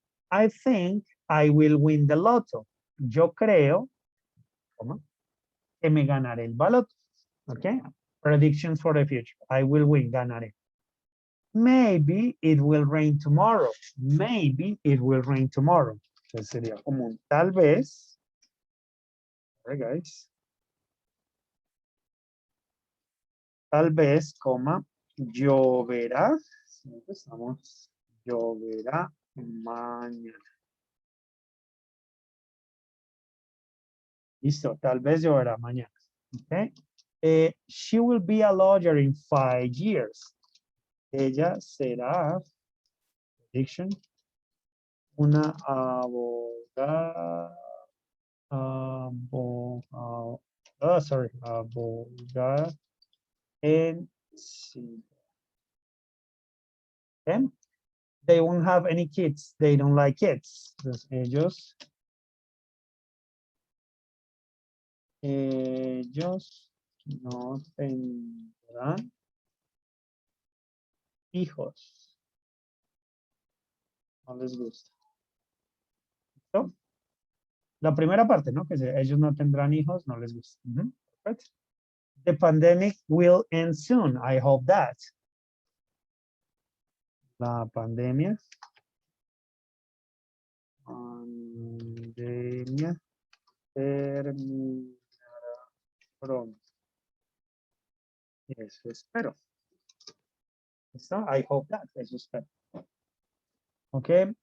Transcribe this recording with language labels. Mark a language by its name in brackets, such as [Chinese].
[English] I think I will win the lotto. [Spanish] Yo creo, ¿cómo? Que me ganaré el baloto. Okay. [English] Predictions for the future. I will win, ganaré. Maybe it will rain tomorrow. Maybe it will rain tomorrow. [Spanish] Entonces sería como un tal vez. [English] Sorry, guys. [Spanish] Tal vez, coma, lloverá. Empezamos. Lloverá mañana. Listo, tal vez lloverá mañana. [English] Okay. She will be a lawyer in 5 years. [Spanish] Ella será, prediction, una abogada, abogada en sí. [English] Okay. They won't have any kids. They don't like kids. [Spanish] Entonces, ellos no tendrán hijos. No les gusta. ¿Listo? La primera parte, ¿no? Que ellos no tendrán hijos, no les gusta. [English] Perfect. The pandemic will end soon. I hope that. [Spanish] La pandemia. Pandemia terminará pronto. Eso espero. ¿Listo? [English] I hope that. [Spanish] Eso espero. Okay.